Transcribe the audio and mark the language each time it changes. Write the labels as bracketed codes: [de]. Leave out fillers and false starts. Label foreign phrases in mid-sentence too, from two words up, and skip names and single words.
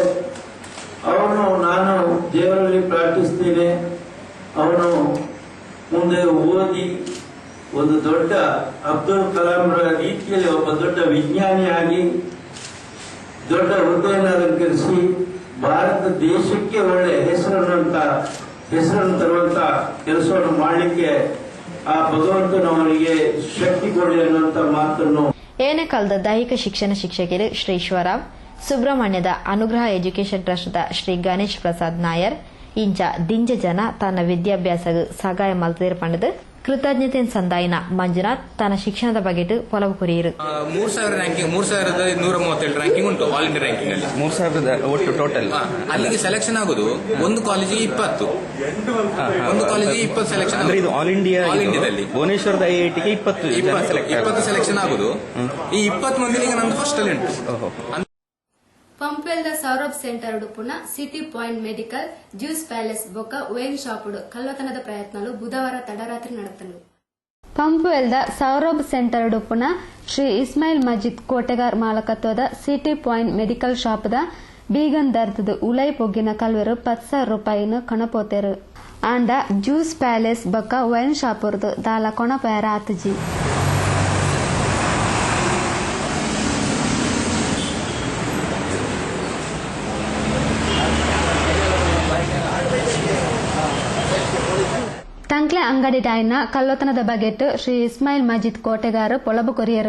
[kn] ಅವನು ನಾನು ದೇವರಲ್ಲಿ ಪ್ರಾರ್ಥಿಸ್ತೇನೆ, ಅವನು ಮುಂದೆ ಓದಿ ಒಂದು ದೊಡ್ಡ ಅಬ್ದುಲ್ ಕಲಾಂರ ರೀತಿಯಲ್ಲಿ ಒಬ್ಬ ದೊಡ್ಡ ವಿಜ್ಞಾನಿಯಾಗಿ ದೊಡ್ಡ ಹುದ್ದೆಯನ್ನು ಅಲಂಕರಿಸಿ ಭಾರತ ದೇಶಕ್ಕೆ ಒಳ್ಳೆ ಹೆಸರನ್ನು ತರುವಂತ ಕೆಲಸವನ್ನು ಮಾಡಲಿಕ್ಕೆ ಆ ಭಗವಂತನು ಅವನಿಗೆ ಶಕ್ತಿ ಕೊಡಲಿ ಅನ್ನುವಂತ ಮಾತನ್ನು [tcy] ಏನೆಕಾಲದ ದೈಹಿಕ ಶಿಕ್ಷಣ ಶಿಕ್ಷಕರು ಶ್ರೀ ಈಶ್ವರರಾವ್, ಸುಬ್ರಹ್ಮಣ್ಯದ ಅನುಗ್ರಹ ಎಜುಕೇಷನ್ ಟ್ರಸ್ಟ್ದ ಶ್ರೀ ಗಣೇಶ್ ಪ್ರಸಾದ್ ನಾಯರ್ ಇಂಚ ದಿಂಜ ಜನ ತನ್ನ ವಿದ್ಯಾಭ್ಯಾಸಗೂ ಸಹಾಯ ಮಲ್ತಿರು ಪಂಡದು ಕೃತಜ್ಞತೆ ಸಂದಾಯಿನ ಮಂಜುನಾಥ್ ತನ್ನ ಶಿಕ್ಷಣದ ಬಗೆಟ್ ಪೊಲವು ಕುರಿಯರು. [kn] 3,000 ರ್ಯಾಂಕಿಂಗ್ 3,137 ರ್ಯಾಂಕಿಂಗ್ ಉಂಟು [en] all India ranking [kn] ಅಲ್ಲಿ 3,000 ಒಟ್ಟು ಟೋಟಲ್. ಅಲ್ಲಿಗೆ ಸೆಲೆಕ್ಷನ್ ಆಗೋದು ಒಂದು ಕಾಲೇಜಿಗೆ 20, ಒಂದು ಕಾಲೇಜಿಗೆ 20 ಸೆಲೆಕ್ಷನ್. ಅಂದ್ರೆ ಇದು ಆಲ್ ಇಂಡಿಯಾದಲ್ಲಿ ಭುವನೇಶ್ವರದ ಐಐಟಿಗೆ 20 ಸೆಲೆಕ್ಷನ್ ಆಗೋದು. ಈ 20 ಮಂದಿಗೆ ನಂದು ಫಸ್ಟ್ ಅಲ್ಲಿ ಉಂಟು. [tcy] ಪಂಪೆಲ್ದ ಸೌರಭ್ ಸೆಂಟರ್ ಉಡುಪುನ ಸಿಟಿ ಪಾಯಿಂಟ್ ಮೆಡಿಕಲ್ ಜ್ಯೂಸ್ ಪ್ಯಾಲೇಸ್ ಬೊಕ್ಕ [en] wine shop [tcy] ಕಳ್ಳತನದ ಪ್ರಯತ್ನಗಳು ಬುಧವಾರ ತಡರಾತ್ರಿ ನಡೆತನು. ಪಂಪೆಲ್ದ ಸೌರಭ್ ಸೆಂಟರ್ ಉಡುಪುನ ಶ್ರೀ ಇಸ್ಮಾಯಿಲ್ ಮಜಿದ್ ಕೋಟೆಗಾರ್ ಮಾಲಕತ್ವದ ಸಿಟಿ ಪಾಯಿಂಟ್ ಮೆಡಿಕಲ್ ಶಾಪ್ದ ಬೀಗನ್ ದರ್ದದ ಉಲೈ ಪೊಗ್ಗಿನ ಕಲ್ವರು 10,000 ರೂಪಾಯಿನ ಕಣಪೋತೆರು. ಆಂಡ ಜ್ಯೂಸ್ ಪ್ಯಾಲೇಸ್ ಬೊಕ್ಕ [en] wine shop [tcy] ದಾಲ ಕೊಣಪಯರ ಆತಜಿ. ತಂಕ್ಲೆ ಅಂಗಡಿ ಡಾಯ್ನ ಕಳ್ಳತನದ ಬಗೆಟ್ ಶ್ರೀ ಇಸ್ಮಾಯಿಲ್ ಮಜಿದ್ ಕೋಟೆಗಾರ ಪೊಳಬು ಕೊರಿಯರು.